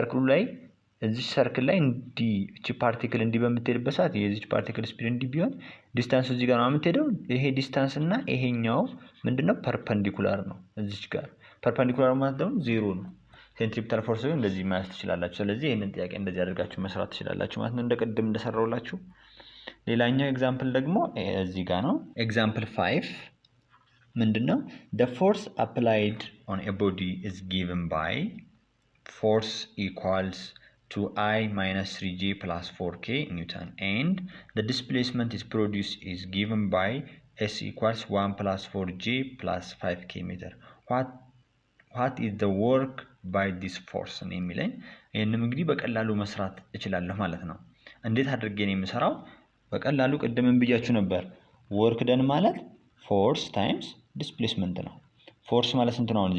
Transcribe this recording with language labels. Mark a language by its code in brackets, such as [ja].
[am] ላይ እዚህ ሰርክል ላይ እንዲ እቺ ፓርቲክል እንዲ በምትሄድበት ሰዓት የዚህ ፓርቲክል ስፒድ እንዲ ቢሆን ዲስታንሱ እዚህ ጋር ነው የምትሄደው። ይሄ ዲስታንስ እና ይሄኛው ምንድነው ፐርፐንዲኩላር ነው። እዚህ ጋር ፐርፐንዲኩላር ማለት ደግሞ 0 ነው። ሴንትሪፒታል ፎርስ ግን እንደዚህ ማለት ትችላላችሁ። ስለዚህ ይሄንን ጥያቄ እንደዚህ አድርጋችሁ መስራት ትችላላችሁ ማለት ነው፣ እንደቀደም እንደሰራውላችሁ። ሌላኛው ኤግዛምፕል ደግሞ እዚህ ጋር ነው። ኤግዛምፕል 5 ምንድነው? [en] the force applied on a body is given by force equals to I minus 3J plus 4K Newton and the displacement is produced is given by S equals 1 plus 4J plus 5K meter. What is the work by this force [am] ነው የሚለኝ። ይሄንን እንግዲህ በቀላሉ መስራት እችላለሁ ማለት ነው። እንዴት አድርጌ ነው የምሰራው? በቀላሉ ቅድምም ብያችሁ ነበር። ወርክ ደን ማለት ፎርስ ታይምስ ዲስፕሌስመንት ነው። ፎርስ ማለት ስንት ነው?